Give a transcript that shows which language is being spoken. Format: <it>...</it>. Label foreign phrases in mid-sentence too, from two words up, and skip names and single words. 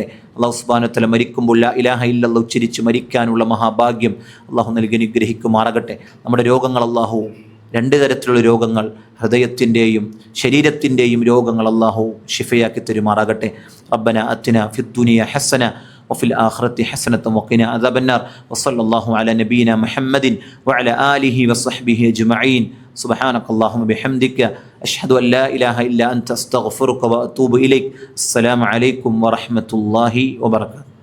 <ar>الله سبحانه و تعالى</ar> <ml>മരിക്കുമ്പോൾ</ml> <ar>لا إله إلا الله</ar> <ml>ഉച്ചരിച്ച് മരിക്കാനുള്ള മഹാഭാഗ്യം അള്ളാഹു നൽകി അനുഗ്രഹിക്കുമാറാകട്ടെ. നമ്മുടെ രോഗങ്ങൾ അള്ളാഹു 2 തരത്തിലുള്ള രോഗങ്ങൾ, ഹൃദയത്തിൻ്റെയും ശരീരത്തിൻ്റെയും രോഗങ്ങൾ അള്ളാഹു ഷിഫയാക്കി തരുമാറാകട്ടെ.</ml> <ar>ربنا آتنا في الدنيا حسنة وفي الآخرة حسنة وقنا عذاب النار وصلى الله على نبينا محمد وعلى آله وصحبه أجمعين. سبحانك اللهم بحمدك أشهد أن لا إله إلا أنت أستغفرك وأتوب إليك. السلام عليكم ورحمة الله وبركاته.</ar>